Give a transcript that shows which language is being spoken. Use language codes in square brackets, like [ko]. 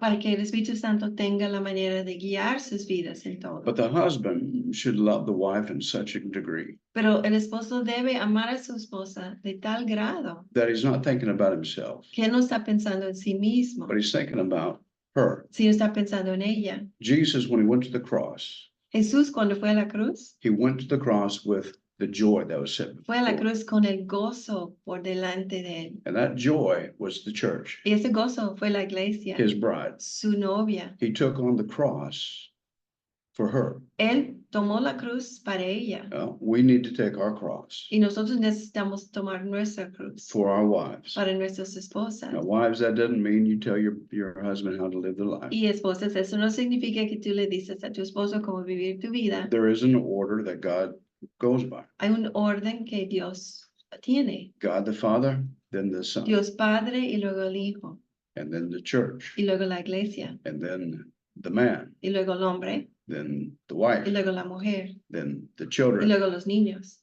[es] Para que el Espíritu Santo tenga la manera de guiar sus vidas en todo. [en] But the husband should love the wife in such a degree [es] Pero el esposo debe amar a su esposa de tal grado [en] that he's not thinking about himself, [es] que él no está pensando en sí mismo, [en] but he's thinking about her. [es] sino está pensando en ella. [en] Jesus, when he went to the cross, [es] Jesús cuando fue a la cruz, [en] he went to the cross with the joy that was set [es] fue a la [en] before. [es] cruz con el gozo por delante de él. [en] And that joy was the church, [es] Y ese gozo fue la iglesia, [en] his bride. [es] su novia. [en] He took on the cross for her. [es] Él tomó la cruz para ella. [en] We need to take our cross [es] Y nosotros necesitamos tomar nuestra cruz [en] for our wives. [es] para nuestras esposas. [en] Now, wives, that doesn't mean you tell your husband how to live their life. [es] Y esposas, eso no significa que tú le dices a tu esposo cómo vivir tu vida. [en] There is an order that God goes by. [es] Hay un orden que Dios tiene. [en] God the Father, then the Son, [es] Dios Padre y luego el Hijo [en] and then the church, [es] y luego la iglesia [en] and then the man, [es] y luego el hombre [en] then the wife, [es] y luego la mujer [en] then the [es] y [en] children. [es] luego los niños.